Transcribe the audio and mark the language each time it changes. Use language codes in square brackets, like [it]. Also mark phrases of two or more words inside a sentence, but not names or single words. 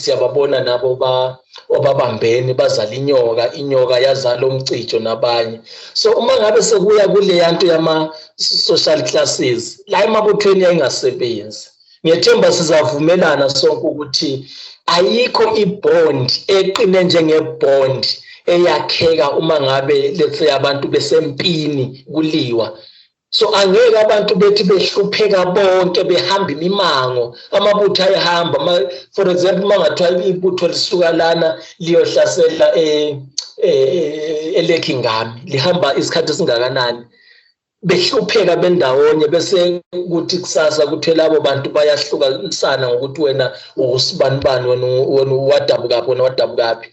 [zu] Siyababona nabo obabambeni bazala inyoka yazala umcijo nabanye. So uma ngabe sekuya kule yanto yama [en] social classes [zu] la emabuthweni yayingasebenzi, ngiyethemba sizavumelana sonke ukuthi ayikho ibond eqine njengebond eyakheka uma ngabe [en] let's say [zu] abantu besempini kuliwa. So angeke abantu bethi behlupheka bonke behamba imimango, amabutho ayahamba. [en] For example, [zu] mangathiwa ibutho lisuka lana liyohlasela eLekingami, lihamba isikhathi esingakanani, behlupheka bendawonye bese ukuthi kusasa kuthi labo bantu bayahlukana ngokuthi wena usibanibani, wena wadabukaphi, wena wadabukaphi.